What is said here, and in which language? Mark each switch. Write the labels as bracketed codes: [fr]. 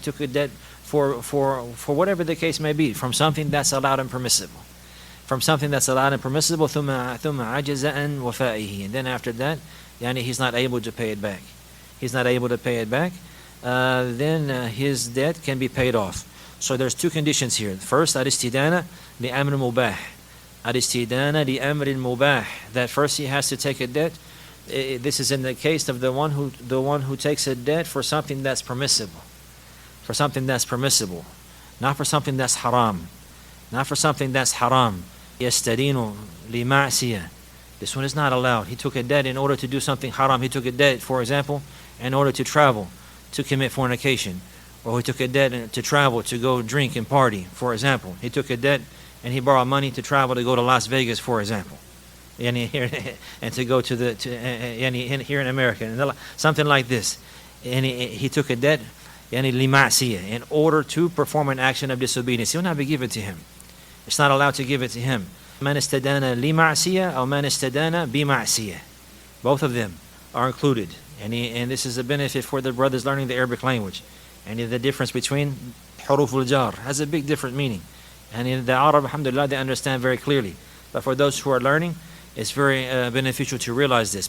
[en] He took a debt for whatever the case may be, from something that's allowed and permissible. From something that's allowed and permissible, [ar] ثم عجز عن وفائه. [en] And then after that, he's not able to pay it back. He's not able to pay it back. Then his debt can be paid off. So there's two conditions here. [ar] First, الاستدانة لأمر مباح. الاستدانة لأمر مباح. [en] That first he has to take a debt. This is in the case of the one who takes a debt for something that's permissible. For something that's permissible, not for something that's haram. Not for something that's haram. [ar] يستدين لمعصية. [en] This one is not allowed. He took a debt in order to do something haram. He took a debt, for example, in order to travel, to commit fornication. Or he took a debt to travel, to go drink and party, for example. He took a debt and he borrowed money to travel to go to Las Vegas, for example. And to go to here in America, and something like this. And he took a debt in order to perform an action of disobedience. It will not be given to him. It's not allowed to give it to him. [ar] من استدان لمعصية أو من استدان بمعصية. [en] Both of them are included. And this is a benefit for the brothers learning the Arabic language. And the difference between حروف الجار has a big different meaning. And in the Arab, alhamdulillah, they understand very clearly. But for those who are learning, it's very beneficial to realize this.